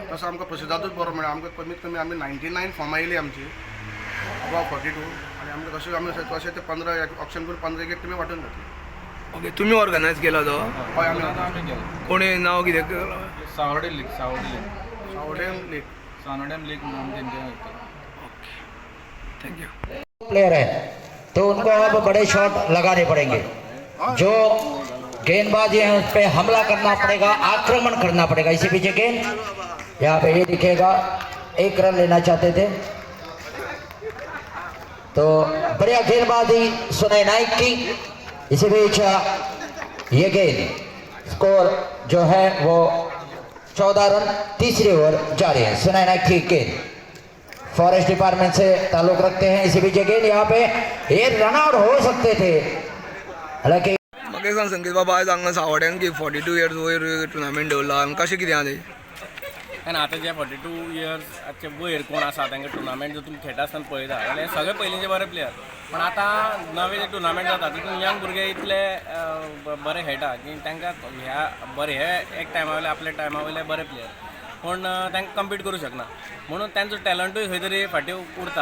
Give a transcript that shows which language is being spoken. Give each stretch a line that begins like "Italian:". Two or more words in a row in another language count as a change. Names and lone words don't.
Konkani: तसो आमकां प्रतिसादूच बरो मेळ्ळा आमकां कमीत कमी आमी 99 फॉर्मां येयली आमची अबाव 42 आनी आमकां तशें आमी तशें ते 15 ऑप्शन करून 15 एक टिमी वांटून घातली. ओके, तुमी ऑर्गनायज केला तो? हय आमी केला. कोणी नांव कितें? सावड्डे लीग सावड्डेम लीग सानोडेम लीग म्हणून तेंचे थँक्यू.
Hindi: प्लेयर है तो उनको अब बड़े शॉट लगाने पड़ेंगे. जो गेंदबाजी है उस पर हमला करना पड़ेगा, आक्रमण करना पड़ेगा. इसी पीछे गेंद यहाँ पे ये दिखेगा, 1 रन लेना चाहते थे तो बढ़िया गेंदबाजी सुनय नाइक की. इसी बीच ये गेंद स्कोर जो है वो 14 रन. तीसरी ओवर जारी है. सुनय नाइक की गेंद फॉरेस्ट डिपार्टमेंट से ताल्लुक रखते हैं. इसी बीच गेंद यहाँ पे ये रन आउट हो सकते थे हालांकि.
Konkani: म्हाका सांग संकेत बाबा, आज हांगा सावड्ड्यान की 42 इयर्स वयर टुर्नामेंट दवरला आनी कशें कितें आहा तें? आनी आतां जे 42 इयर्सचे वयर कोण आसा तांकां टुर्नामेंट जर तुमी खेळटा आसतना पळयता जाल्यार सगळे पयलींचे बरे प्लेयर पण आतां नवे जे टुर्नामेंट जाता तितून यंग भुरगे इतले बरे खेळटा की तांकां ह्या बरे हे एक टायमा वयले आपल्या टायमा वयले बरे प्लेयर पूण तांकां कम्पीट करूं शकना म्हणून तांचो टॅलंटूय खंय तरी फाटीं उरता.